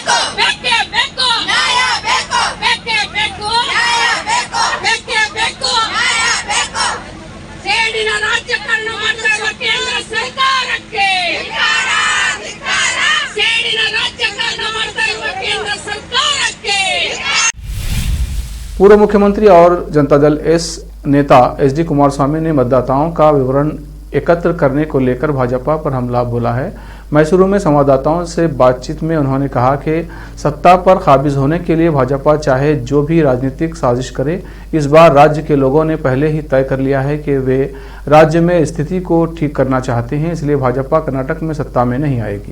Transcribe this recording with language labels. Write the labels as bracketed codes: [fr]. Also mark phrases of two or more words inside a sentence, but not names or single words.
[kn] ರಾಜ್ಯಕರಣ ಮಾಡ್ತಾ ಇರುವ ಕೇಂದ್ರ ಸರ್ಕಾರಕ್ಕೆ, ಸೇಡಿನ ರಾಜ್ಯಕರಣ ಮಾಡ್ತಾ ಇರುವ ಕೇಂದ್ರ ಸರ್ಕಾರಕ್ಕೆ. [hi] पूर्व मुख्यमंत्री और जनता दल एस नेता एसडी कुमारस्वामी ने मतदाताओं का विवरण एकत्र करने को लेकर भाजपा पर हमला बोला है। मैसूरू में संवाददाताओं से बातचीत में उन्होंने कहा कि सत्ता पर काबिज होने के लिए भाजपा चाहे जो भी राजनीतिक साजिश करे, इस बार राज्य के लोगों ने पहले ही तय कर लिया है कि वे राज्य में स्थिति को ठीक करना चाहते हैं, इसलिए भाजपा कर्नाटक में सत्ता में नहीं आएगी।